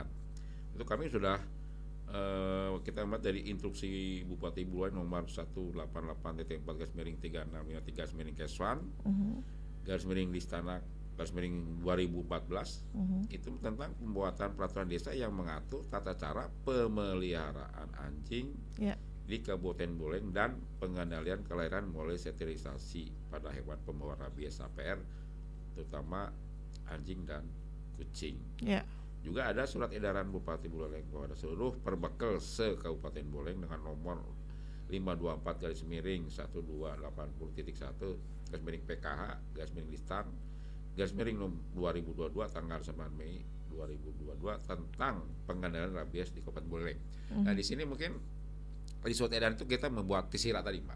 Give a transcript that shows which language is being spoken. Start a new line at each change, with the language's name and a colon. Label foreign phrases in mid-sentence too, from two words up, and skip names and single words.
Indonesian: Itu kami sudah kita lihat dari instruksi Bupati Buluan nomor 188.4/3653/Keswan /Listana/2014 itu tentang pembuatan peraturan desa yang mengatur tata cara pemeliharaan anjing di Kabupaten Buleleng dan pengendalian kelahiran mulai sterilisasi pada hewan pembawa rabies APR terutama anjing dan kucing. Juga ada surat edaran Bupati Buleleng kepada seluruh perbekel se-Kabupaten Buleleng dengan nomor 524/PKH/Listan/2022 tanggal 9 Mei 2022 tentang pengendalian rabies di Kabupaten Buleleng. Nah, di sini mungkin di surat edaran itu kita membuat tisira tadi, Pak.